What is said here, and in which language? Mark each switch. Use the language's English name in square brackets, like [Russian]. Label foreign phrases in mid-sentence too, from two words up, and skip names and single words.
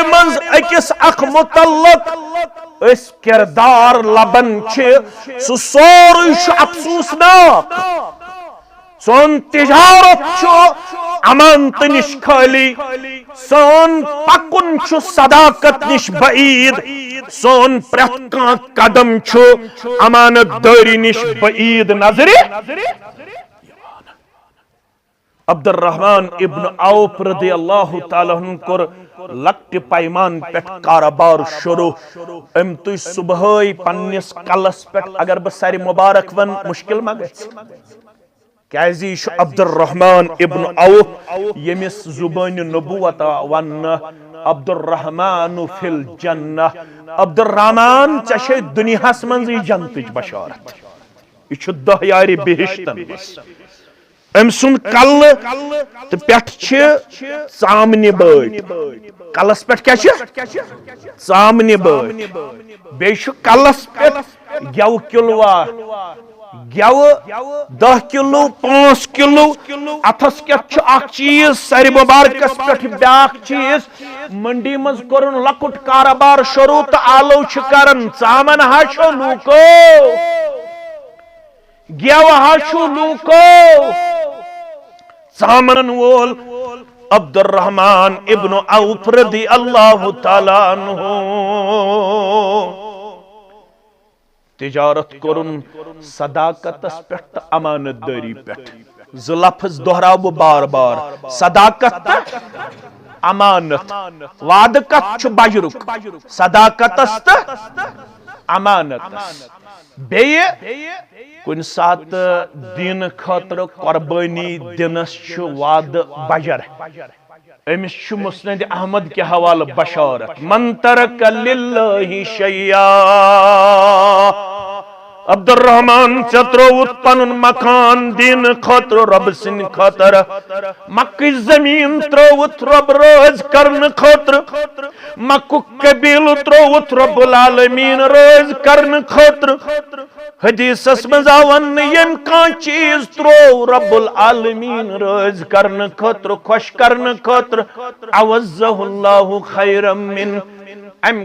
[Kashmiri] منٛز أکِس اکھ متعلق أسۍ کردار لبان چھِ سُہ سورُے چھُ افسوٗسناک سون تجارت چھُ امانتہٕ نِش خٲلی سون پکُن چھُ صداقت نِش بعیٖد سون پرٛٮ۪تھ کانٛہہ قدم چھُ امانت دٲری نِش بعیٖد نظرِ عبد الرحمن ابن عوف [Arabic] رضی اللہ تعالیٰ عنہ [Kashmiri] کور لکٹہِ پیمان پٮ۪ٹھ کاروبار شروع أمۍ تُج صبحٲے پننس کلس پٮ۪ٹھ اگر بہٕ سرِ مبارک ون مشکل ما گژھِ کیازِ یہِ چھُ عبد الرحمن ابن عوف ییٚمِس زُبانہِ نبوت وننہٕ [Arabic] عبد الرحمن فی الجنہ [Kashmiri] عبد الرحمن ژےٚ چھے دُنیاہس منٛزٕے جنتٕچ بشارت یہِ چھُ 10 یارِ بہشتن منٛز أمۍ سُنٛد کلہٕ تہٕ پٮ۪ٹھ چھِ ژامنہِ بٲٹۍ کلس پٮ۪ٹھ کیٛاہ چھِ ژامنہِ بٲٹۍ بیٚیہِ چھُ کلس پٮ۪ٹھ گٮ۪وٕ کِلوا گٮ۪وٕ 10 کِلوٗ 5 کِلوٗ اتھس کٮ۪تھ چھُ اکھ چیٖز سرِ مبارکس پٮ۪ٹھ بیاکھ چیٖز منڈی منٛز کوٚرُن لۄکُٹ کاروبار شروع تہٕ آلو چھِ کران ژامن ہا چھُ لوٗکو گٮ۪وٕ ہا چھُ لوٗکو ژامنن وول عبد الرحمن ابن عوف [Arabic] رضی اللہ تعالیٰ عنہ [Kashmiri] تجارت کرن صداقتس پٮ۪ٹھ تہٕ امانت دٲری پٮ۪ٹھ زٕ لفظ دہراو بہٕ بار بار صداقت تہٕ امانت وعدٕ کتھ چھُ بجرُک صداقتس تہٕ امانتس بیٚیہِ کُنہِ ساتہٕ دینہٕ خٲطرٕ قۄربٲنی دِنس چھُ وعدٕ بجر أمِس چھُ مسند احمد کہِ حوالہٕ بشارت [Arabic] من ترک للہ شیئا [Kashmiri] عبد الرحمن ژےٚ ترٛووُتھ پنُن مکان دینہٕ خٲطرٕ رۄبہٕ سٕنٛدِ خٲطرٕ مکٕچ زمیٖن ترٛووُتھ رۄب رٲضۍ کرنہٕ خٲطرٕ مکُک قبیٖلہٕ ترٛووُتھ [Arabic] رۄب العالمیٖن [Kashmiri] رٲضۍ کرنہٕ خٲطرٕ حدیثس منٛز آو وننہٕ ییٚمۍ کانٛہہ چیٖز ترٛوو [Arabic] رۄب العالمیٖن [Kashmiri] رٲضۍ کرنہٕ خٲطرٕ خۄش کرنہٕ خٲطرٕ [Arabic] عوضہ اللہ خیرا من ام